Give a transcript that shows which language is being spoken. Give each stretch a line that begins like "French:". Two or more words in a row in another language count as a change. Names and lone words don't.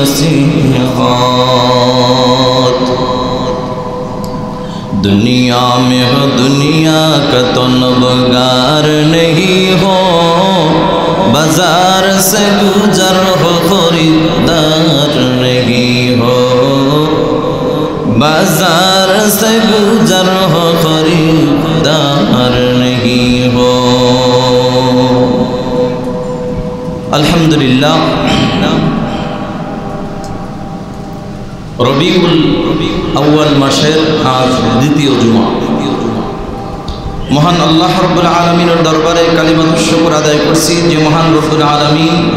Urdu: نصیحت دنیا میں ہو دنیا کا طلبگار نہیں ہو بازار سے گزر ہو خریدار نہیں ہو بازار سے گزر ہو خریدار نہیں ہو
Bangla: আলহামদুলিল্লাহ রবিউল আউয়াল মাসের আজ দ্বিতীয় জুমা মহান আল্লাহ রাব্বুল আলামিনের দরবারে কালিমাতুশ শুকর আদায় করছি যে মহান রব্বুল আলামিন